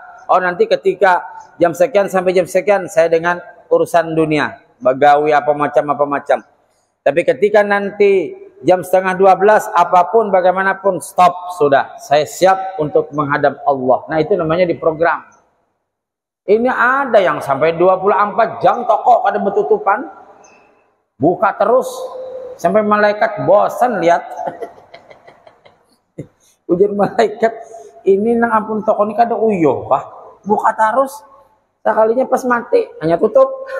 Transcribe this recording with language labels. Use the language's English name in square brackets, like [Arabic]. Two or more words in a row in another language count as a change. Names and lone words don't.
[Indonesian] Oh, nanti ketika jam sekian sampai jam sekian, saya dengan urusan dunia. [Banjar] Bagawi apa macam. [Indonesian] Tapi ketika nanti jam 11:30 apapun bagaimanapun stop, sudah saya siap untuk menghadap Allah. Nah, itu namanya diprogram. Ini ada yang sampai 24 jam toko [Banjar] kada betutupan, [Indonesian] buka terus sampai malaikat bosan lihat. [Banjar] Ujar malaikat, ini nang ampun toko ini kada uyuh pak, buka terus sekalinya pas mati hanya tutup.